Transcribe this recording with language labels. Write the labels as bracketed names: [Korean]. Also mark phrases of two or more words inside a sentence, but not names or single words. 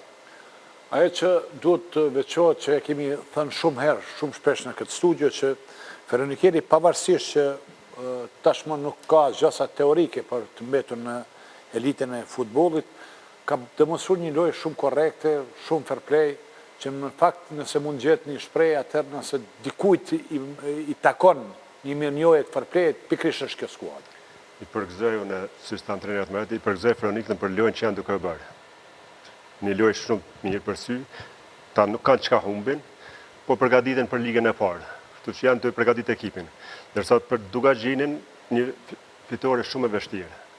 [Albanian] Ajo që duhet të veçohet që e kemi thënë shumë herë, shumë shpesh në këtë studio, që Feronikeri pavarësisht që tashmë nuk ka gjasa teorike për të mbetur në elitën e futbollit, ka demonstruar një lojë shumë korrekte, shumë [English] fair play, [Albanian] që në fakt nëse mund gjetë një shprehje atëherë nëse dikujt i takon një mirënjohje të [English] fair play- [Albanian] it, pikërisht është kjo skuadër. I përgëzoj unë si stan trajnerit më i përgëzoj Feronikën për lojën që janë duke bërë. Një lojë shumë mirë për sy, ta nuk kanë çka humbin, po përgatiten për ligën e parë. Kështu që janë të përgatitur ekipin. Ndërsa për Dugaxhinin një fitore shumë e vështirë.